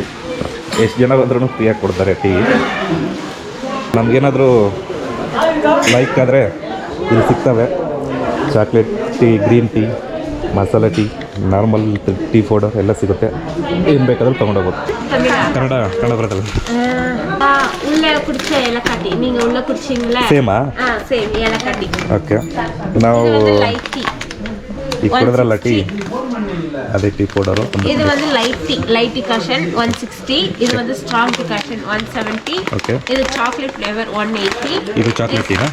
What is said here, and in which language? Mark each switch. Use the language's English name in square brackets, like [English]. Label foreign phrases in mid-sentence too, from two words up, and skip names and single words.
[Kannada] ಎಷ್ಟು ಜನ ಬಂದ್ರೂ ಫ್ರೀಯಾಗಿ ಕೊಡ್ತಾರೆ ಟೀ. ನಮಗೇನಾದರೂ ಲೈಕ್ ಆದರೆ ಇಲ್ಲಿ ಸಿಗ್ತವೆ. [English] chocolate tea, green tea, [Kannada] ಮಸಾಲೆ ಟೀ, [English] normal tea powder [Kannada] ಎಲ್ಲ ಸಿಗುತ್ತೆ, ಏನು ಬೇಕಾದರೂ ತೊಗೊಂಡೋಗ್ಬೋದು. ಕನ್ನಡ ಬರುತ್ತಲ್ಲ. [Tamil] உள்ள குடிச்ச ஏலக்காட்டி நீங்க உள்ள குடிச்சீங்களா? [Kannada] ಸೇಮಾ? ಸೇಮ್ ಏಲಕ್ಕಾಟಿ. ಓಕೆ, ನಾವು [English] light tea [Kannada] ಈಗ ಕುಡಿದ್ರಲ್ಲ ಟೀ, ಅದೇ [English] tea powder. [Kannada] ಇದು ಒಂದು [English] light decoction [Kannada] 160, ಇದು ಒಂದು [English] strong decoction [Kannada] 170. ಓಕೆ, ಇದು [English] chocolate flavour [Kannada] 180. ಇದು ಚಾಕ್ಲೇಟ್ ಟೀನಾ?